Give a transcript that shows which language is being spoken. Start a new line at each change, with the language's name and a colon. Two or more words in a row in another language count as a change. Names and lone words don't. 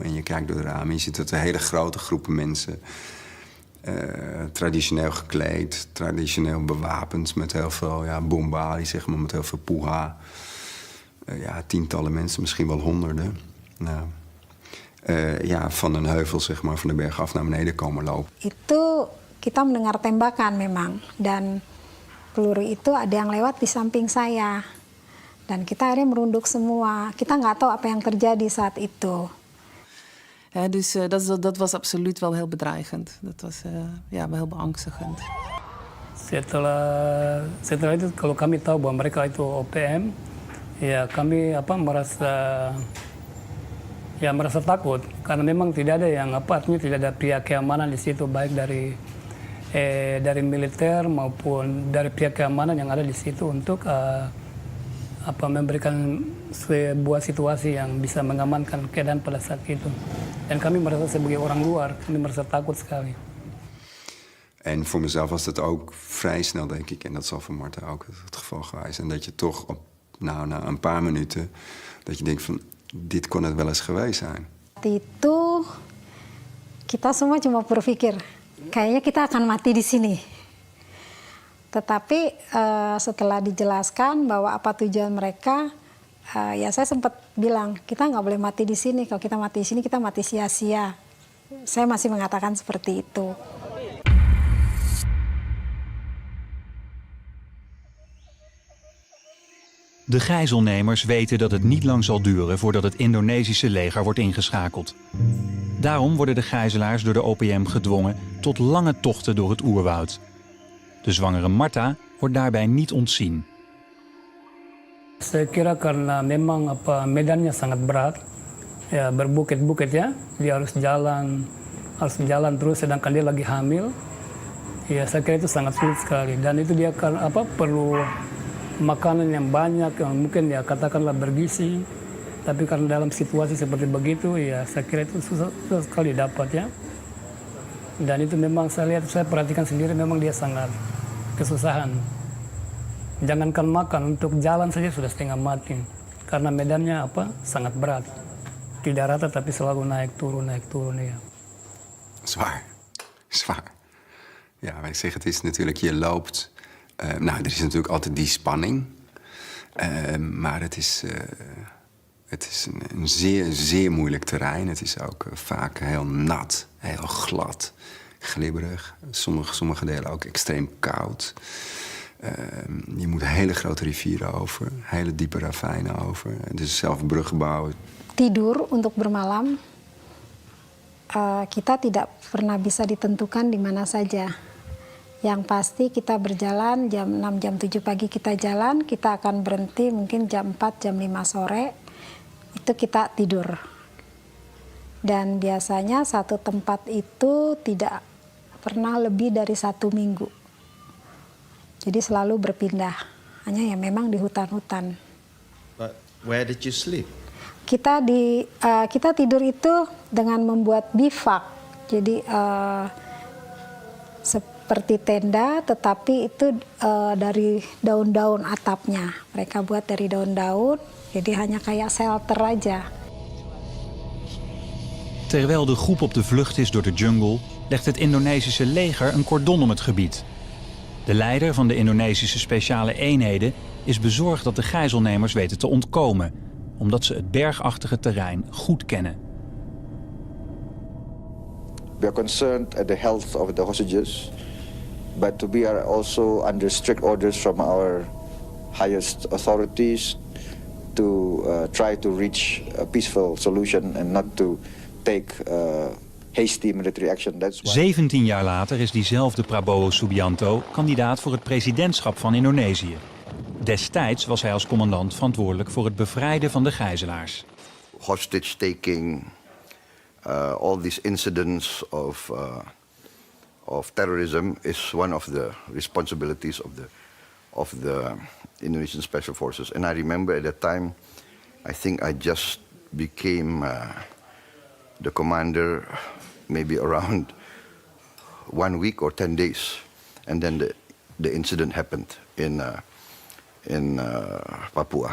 Dutch: En je kijkt door de ramen en je ziet dat een hele grote groepen mensen... traditioneel gekleed, traditioneel bewapend met heel veel bombali, zeg maar, met heel veel puha. Tientallen mensen, misschien wel honderden. Van een heuvel, zeg maar, van de berg af naar beneden komen lopen.
Indonesian: Itu kita mendengar tembakan memang, dan peluru itu ada yang lewat di samping saya. Dan kita akhirnya merunduk semua. Kita nggak tahu apa yang terjadi saat itu.
Dutch: Dus dat was absoluut wel heel bedreigend. Dat was wel heel beangstigend.
Indonesian: Setelah itu kalau kami tahu bahwa mereka itu OPM, ya kami merasa takut karena memang tidak ada yang artinya tidak ada pihak keamanan di situ, baik dari militer maupun dari pihak keamanan yang ada di situ untuk memberikan sebuah situasi yang bisa mengamankan keadaan pada saat itu. Dan kami merasa sebagai orang luar, kami merasa takut sekali.
Dutch: En voor mezelf was dat ook vrij snel, denk ik, en dat zal voor Martha ook het geval geweest. En dat je toch na een paar minuten, dat je denkt van, dit kon het wel eens geweest zijn.
Indonesian: Itu kita semua cuma berpikir, kayaknya kita akan mati di sini. Tetapi setelah dijelaskan bahwa apa tujuan mereka, ya saya sempat bilang, kita nggak boleh mati di sini. Kalau kita mati di sini, kita mati sia-sia. Saya masih mengatakan seperti itu.
Dutch: De gijzelnemers weten dat het niet lang zal duren voordat het Indonesische leger wordt ingeschakeld. Daarom worden de gijzelaars door de OPM gedwongen tot lange tochten door het oerwoud. De zwangere Marta wordt daarbij niet ontzien.
Indonesian: Saya kira karena memang medannya sangat berat, ya berbukit-bukit ya, dia harus jalan terus sedangkan dia lagi hamil. Ya saya kira itu sangat sulit sekali dan itu dia perlu makanan yang banyak, yang mungkin ya katakanlah bergizi, tapi karena dalam situasi seperti begitu ya saya kira itu susah sekali dapat ya. Dan itu memang saya perhatikan sendiri memang dia sangat kesusahan. Jangankan makan, untuk jalan saja sudah setengah mati karena medannya sangat berat. Tidak rata tapi selalu naik turun ya.
Dutch: Zwaar. Ja, wat ik zeg, het is natuurlijk, je loopt. Er is natuurlijk altijd die spanning. Maar het is een zeer, zeer moeilijk terrein. Het is ook vaak heel nat, heel glad, glibberig. Sommige delen ook extreem koud. Je moet hele grote rivieren over, hele diepe ravijnen over. Dus zelf bruggen bouwen.
Indonesian: Tidur untuk bermalam, kita tidak pernah bisa ditentukan di mana saja. Yang pasti kita berjalan jam 6, jam 7 pagi kita jalan, kita akan berhenti mungkin jam 4, jam 5 sore, itu kita tidur. Dan biasanya satu tempat itu tidak pernah lebih dari 1 minggu. Jadi selalu berpindah, hanya ya memang di hutan-hutan.
English: But where did you sleep?
Indonesian: Kita tidur itu dengan membuat bivak, jadi seperti tenda, tetapi itu dari daun-daun atapnya. Mereka buat dari daun-daun, jadi hanya kayak shelter aja.
Dutch: Terwijl de groep op de vlucht is door de jungle, legt het Indonesische leger een cordon om het gebied. De leider van de Indonesische speciale eenheden is bezorgd dat de gijzelnemers weten te ontkomen, omdat ze het bergachtige terrein goed kennen.
English: We are concerned at the health of the hostages, but we are also under strict orders from our highest authorities to try to reach a peaceful solution and not to take hasty military action. That's why
Dutch: 17 jaar later is diezelfde Prabowo Subianto kandidaat voor het presidentschap van Indonesië. Destijds was hij als commandant verantwoordelijk voor het bevrijden van de gijzelaars.
English: Hostage taking, all these incidents of terrorism is one of the responsibilities of the Indonesian Special Forces. And I remember at that time, I think I just became the commander maybe around 1 week or 10 days, and then the incident happened in Papua.